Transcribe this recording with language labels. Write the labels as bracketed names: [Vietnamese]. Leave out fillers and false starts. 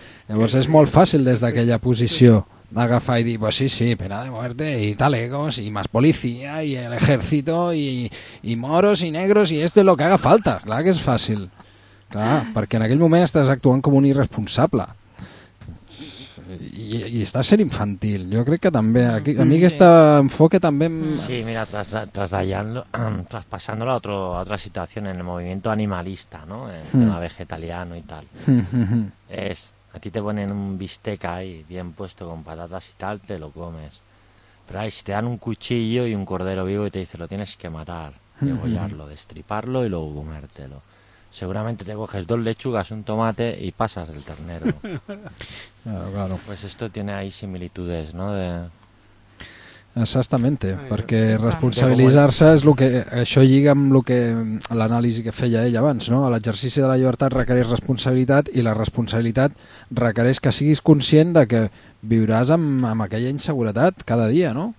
[Catalan] Llavors és molt fàcil des d'aquella posició agafar i dir, pues sí, [Spanish] pena de muerte y tal, egos, y más policía y el ejército y moros y negros y esto es lo que haga falta, [Catalan] clar que és fàcil. Clar, perquè en aquell moment estàs actuant com un irresponsable i estàs sent infantil. Jo crec que també aquí, a mi aquest enfoque també sí, mira, traspassant-lo a altra situació en el moviment animalista, no? [Spanish] En tema vegetaliano i tal. És, a ti te ponen un bistec ahí bien puesto con patatas y tal, te lo comes, pero ahí si te dan un cuchillo y un cordero vivo y te dice lo tienes que matar, degollarlo, destriparlo y luego comértelo, seguramente te coges dos lechugas, un tomate y pasas el ternero. Claro. Pues esto tiene ahí similitudes, ¿no? [Catalan] Exactament, perquè responsabilitzar-se és el que... Això lliga amb l'anàlisi que feia ell abans, no? L'exercici de la llibertat requereix responsabilitat i la responsabilitat requereix que siguis conscient de que viuràs amb aquella inseguretat cada dia, no?